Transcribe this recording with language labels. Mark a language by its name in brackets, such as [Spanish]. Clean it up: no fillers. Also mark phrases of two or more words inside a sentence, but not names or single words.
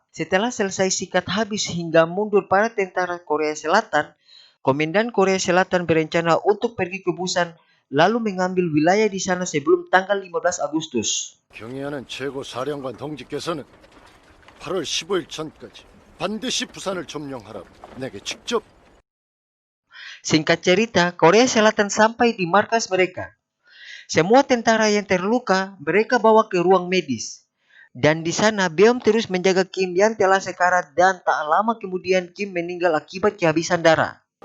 [Indonesian] Setelah selesai sikat habis hingga mundur para tentara Korea Selatan, Komandan Korea Selatan berencana untuk pergi ke Busan lalu mengambil wilayah di sana sebelum tanggal 15 Agustus. [Korean] 경의하는 최고 사령관 동지께서는 8월 15일 전까지 반드시 부산을 점령하라고 내게 직접. [Indonesian] Singkat cerita, Korea Selatan sampai di markas mereka. Semua tentara yang terluka mereka bawa ke ruang medis. Dan di sana Beom terus menjaga Kim yang telah sekarat dan tak lama kemudian Kim meninggal akibat kehabisan darah.